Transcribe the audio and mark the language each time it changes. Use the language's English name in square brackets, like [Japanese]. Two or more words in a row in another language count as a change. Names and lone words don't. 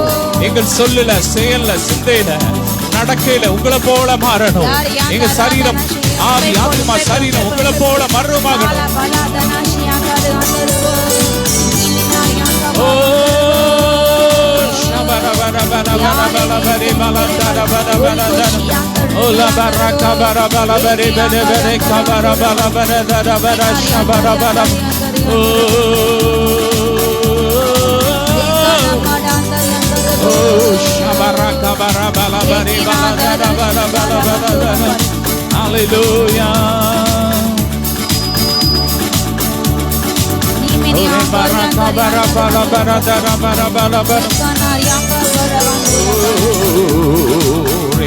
[Tamil] எங்கள் சொல்லல செயல்ல சிந்தையில நடக்கையில உங்களை போல மாறணும். எங்க சரீரம் ஆவி ஆத்மா சரீரம் உங்களை போல மர்றூமாகணும். ஓ Ola baraka bara bara bare bare bare kabara bara bara bara bara shabara bara. Oh shabaraka bara bara bare bara bara bara bara. Hallelujah. Ola baraka bara bara bara bara bara bara.